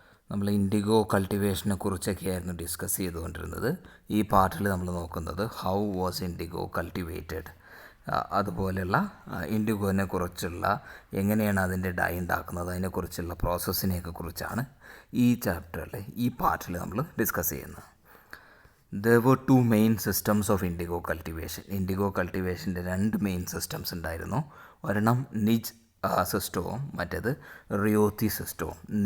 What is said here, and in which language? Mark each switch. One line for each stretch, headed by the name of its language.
Malayalam: നമ്മൾ IndiGo കൾട്ടിവേഷനെ കുറിച്ചൊക്കെയായിരുന്നു discuss ചെയ്തുകൊണ്ടിരുന്നത്. ഈ പാർട്ടിൽ നമ്മൾ നോക്കുന്നത്
English: how was indigo cultivated,
Malayalam: അതുപോലെയുള്ള ഇൻഡിഗോനെ കുറിച്ചുള്ള എങ്ങനെയാണ് അതിൻ്റെ ഡൈ ഉണ്ടാക്കുന്നത് അതിനെക്കുറിച്ചുള്ള പ്രോസസ്സിനെയൊക്കെ കുറിച്ചാണ് ഈ ചാപ്റ്ററിൽ ഈ പാർട്ടിൽ നമ്മൾ ഡിസ്കസ് ചെയ്യുന്നത്.
English: There were two main systems of indigo cultivation.
Malayalam: IndiGo കൾട്ടിവേഷൻ്റെ രണ്ട് മെയിൻ സിസ്റ്റംസ് ഉണ്ടായിരുന്നു. ഒരെണ്ണം നിജ് സിസ്റ്റവും മറ്റേത് റിയോത്തി സിസ്റ്റവും.